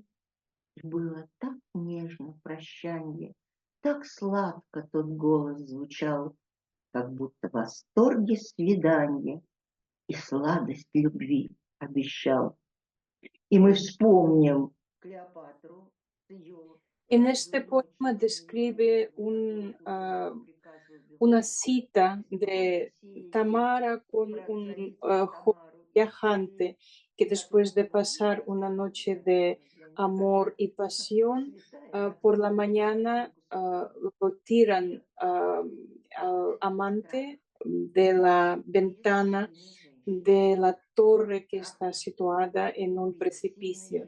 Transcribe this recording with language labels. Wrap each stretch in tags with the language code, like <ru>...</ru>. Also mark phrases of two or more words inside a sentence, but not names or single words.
<ru>И было так нежно прощанье, так сладко тот голос звучал, как будто в восторге свидания и сладость любви обещал. И мы вспомним Клеопатру с ее</ru> <es>En este poema describe una cita de Tamara con un joven viajante que después de pasar una noche de amor y pasión, por la mañana lo tiran al amante de la ventana de la torre que está situada en un precipicio.</es>